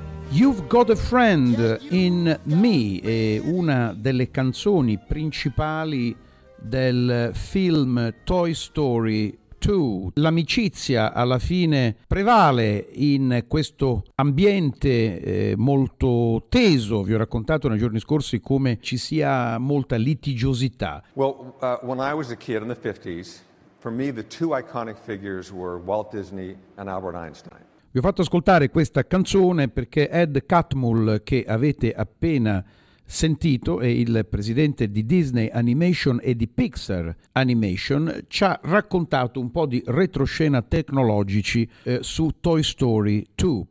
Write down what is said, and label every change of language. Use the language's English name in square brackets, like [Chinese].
[Italian] You've Got a Friend in Me è una delle canzoni principali del film Toy Story 2. L'amicizia alla fine prevale in questo ambiente molto teso. Vi ho raccontato nei giorni scorsi come ci sia molta litigiosità. [English] Well, when I was a kid in the 50s, for me, the two iconic figures were Walt Disney and Albert Einstein. [Italian] Vi ho fatto ascoltare questa canzone perché Ed Catmull, che avete appena sentito, è il presidente di Disney Animation e di Pixar Animation, ci ha raccontato un po' di retroscena tecnologici su Toy Story 2.